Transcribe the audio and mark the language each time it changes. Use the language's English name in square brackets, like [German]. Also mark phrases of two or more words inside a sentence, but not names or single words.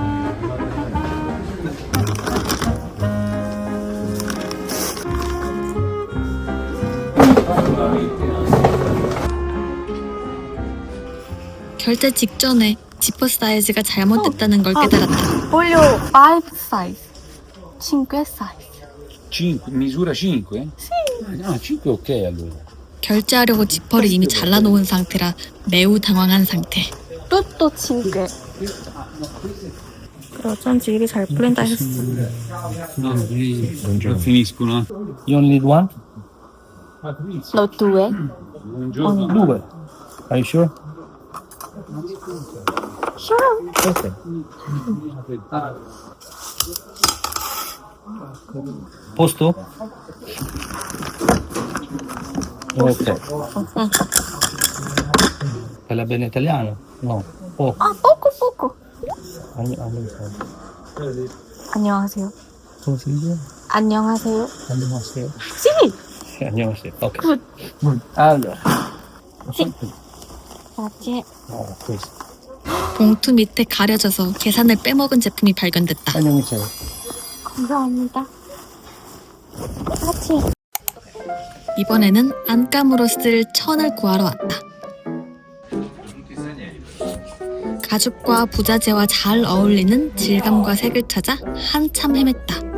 [Korean] 결제 직전에 지퍼 사이즈가 잘못됐다는 걸 깨달았다. [Italian] Voglio 5 size. 5 size. 5, misura 5? Sì. No, 5 ok allora. [Korean] 결제하려고 지퍼를 이미 잘라놓은 상태라 매우 당황한 상태. [Italian] Tutto 5. [Korean] 어쩐지 일이 잘 풀린다 했어. [Italian] No, non finiscono. [English] You only need one? No, 2. [Italian] Buongiorno. Due. [English] Are you sure? Sure. [Italian] Ok. Posto? Ok. Parla bene italiano? No. Poco. [Korean] 아, poco. 안녕하세요. [Italian] Come si dice? [Korean] 안녕하세요. 안녕하세요. [Italian] Sì. [Korean] 안녕하세요. [Italian] Ok. [English] Good. [Italian] Allora. Grazie. Questo. [Korean] 봉투 밑에 가려져서 계산을 빼먹은 제품이 발견됐다. 안녕히 계세요. 감사합니다. Grazie. 이번에는 안감으로 쓸 천을 구하러 왔다. 가죽과 부자재와 잘 어울리는 질감과 색을 찾아 한참 헤맸다.